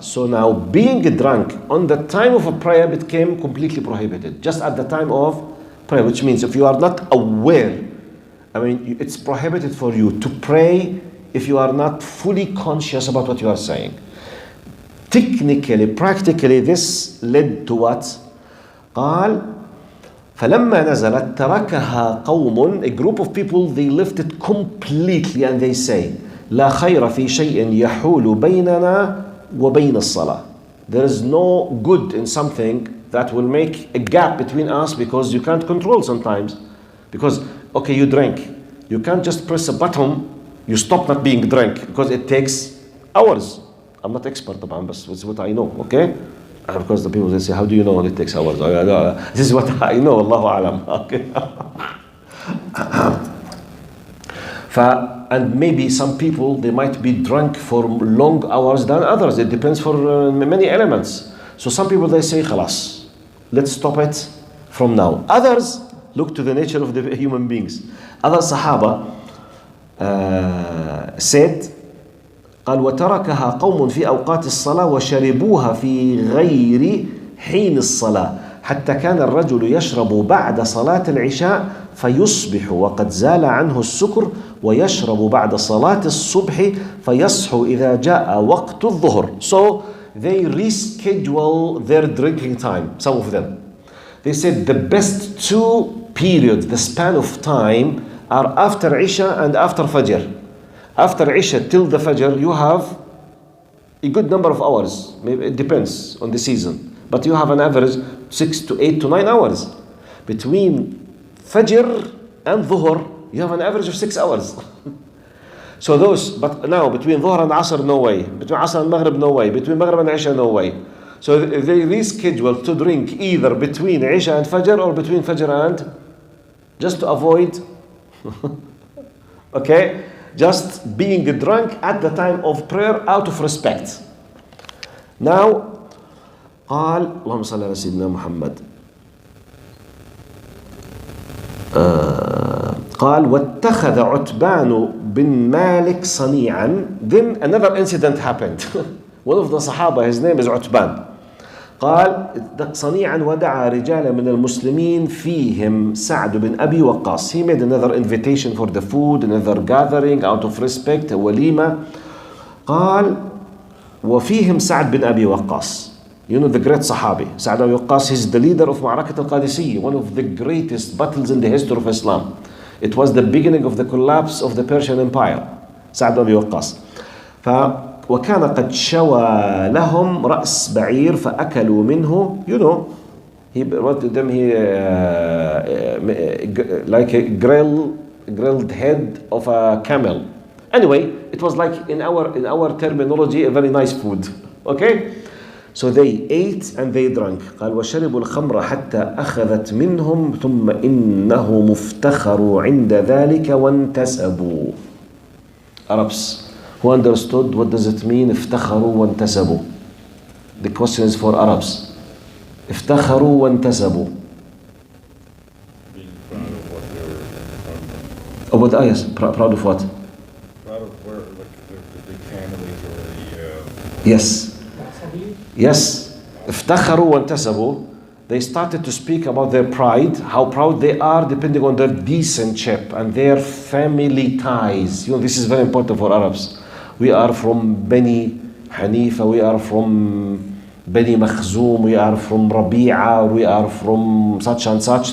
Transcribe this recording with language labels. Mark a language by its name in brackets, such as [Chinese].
[English] So now being drunk on the time of a prayer became completely prohibited. Just at the time of prayer, which means if you are not aware, I mean, it's prohibited for you to pray if you are not fully conscious about what you are saying. Technically, practically, this led to what? [Arabic] قال فلما نزلت تركها قوم, [English] a group of people, they left it completely and they say [Arabic] لا خير في شيء يحول بيننا وبين الصلاة. [English] There is no good in something that will make a gap between us, because you can't control sometimes. Because, okay, you drink. You can't just press a button, you stop not being drunk, because it takes hours. I'm not expert طبعا, but it's what I know, okay? Because the people, they say, how do you know it takes hours? This is what I know, Allahu Alam, okay? And maybe some people, they might be drunk for long hours than others. It depends for many elements. So some people, they say, خلاص, let's stop it from now. Others look to the nature of the human beings. Other Sahaba said, [Arabic] قال وتركها قوم في أوقات الصلاة وشربوها في غير حين الصلاة حتى كان الرجل يشرب بعد صلاة العشاء فيصبح وقد زال عنه السكر ويشرب بعد صلاة الصبح فيصحو إذا جاء وقت الظهر. [English] So they reschedule their drinking time, some of them. They said the best two periods, the span of time, are after Isha and after Fajr. After Isha till the Fajr, you have a good number of hours. Maybe it depends on the season. But you have an average 6 to 8 to 9 hours. Between Fajr and Dhuhr, you have an average of 6 hours. So those, but now between Dhuhr and Asr, no way. Between Asr and Maghrib, no way. Between Maghrib and Isha, no way. So they reschedule to drink either between Isha and Fajr or between Fajr and, just to avoid, okay, just being drunk at the time of prayer out of respect. Now, [Arabic] قال اللهم صل على سيدنا محمد. قال واتخذ عتبان بن مالك صنيعا. [English] Then another incident happened. One of the Sahaba, his name is Utban. [Arabic] قال صنيعا ودعا رجال من المسلمين فيهم سعد بن أبي وقاص. [English] He made another invitation for the food, another gathering out of respect, a walima. [Arabic] قال وفيهم سعد بن أبي وقاص. [English] You know the great Sahabi, Sa'd bin Abi Waqqas, he's the leader of Ma'arakat al-Qadisiyya, one of the greatest battles in the history of Islam. It was the beginning of the collapse of the Persian Empire. Sa'd bin Abi Waqqas. [Arabic] وكان قد شوى لهم رأس بعير فأكلوا منه. [English] You know, he brought to them like a grilled head of a camel. Anyway, it was like in our terminology a very nice food. Okay? So they ate and they drank. [Arabic] قال وشربوا الخمر حتى أخذت منهم ثم إنه مفتخروا عند ذلك وانتسبوا. [English] Arabs who understood what does it mean [Arabic] افتخروا وانتسبوا. [English] The question is for Arabs. [Arabic] افتخروا وانتسبوا. [English] Being proud of what they were proud of. Oh, but yes, proud of what? Proud of where, like the big families or the... Yes. [Arabic] Yes, افتخروا وانتسبوا. [English] They started to speak about their pride, how proud they are depending on their descentship and their family ties. You know, this is very important for Arabs. We are from Bani Hanifa, we are from Bani Makhzoom, we are from Rabi'a, we are from such and such.